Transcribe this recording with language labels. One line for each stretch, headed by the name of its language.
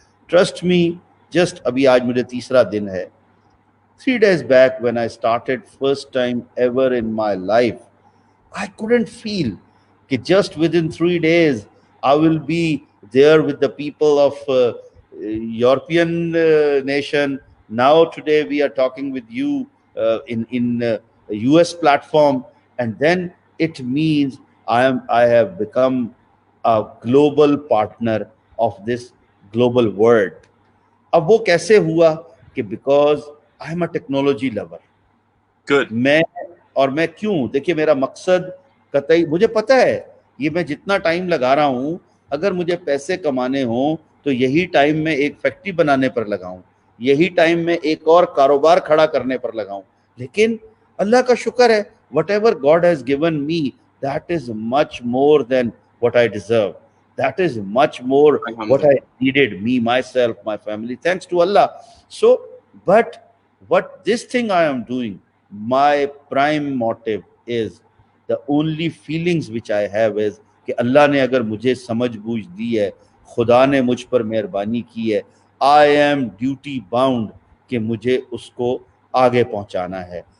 English: trust me, just
Urdu: ابھی آج مجھے 3را دن ہے,
English: 3 days back when I started first time ever in my life, I couldn't feel that just within 3 days I will be there with the people of European nation. Now today we are talking with you in US platform, and then it means I have become a global partner of this global world.
Urdu: اب وہ کیسے ہوا کہ
English: Because I am a technology lover.
Urdu: میں کیوں, دیکھیے میرا مقصد قطعی, مجھے پتا ہے یہ میں جتنا ٹائم لگا رہا ہوں, اگر مجھے پیسے کمانے ہوں تو یہی ٹائم میں ایک فیکٹری بنانے پر لگاؤں, یہی ٹائم میں ایک اور کاروبار کھڑا کرنے پر لگا ہوں. لیکن اللہ کا شکر ہے,
English: Whatever God has given me, that is much more than what I deserve. That is much more what I needed, me, myself, my family, thanks to Allah. So, but what this thing I am doing, my prime motive is, the only feelings which I have is
Urdu: کہ اللہ نے اگر مجھے سمجھ بوجھ دی ہے, خدا نے مجھ پر مہربانی کی ہے,
English: I am duty bound
Urdu: کہ مجھے اس کو آگے پہنچانا ہے.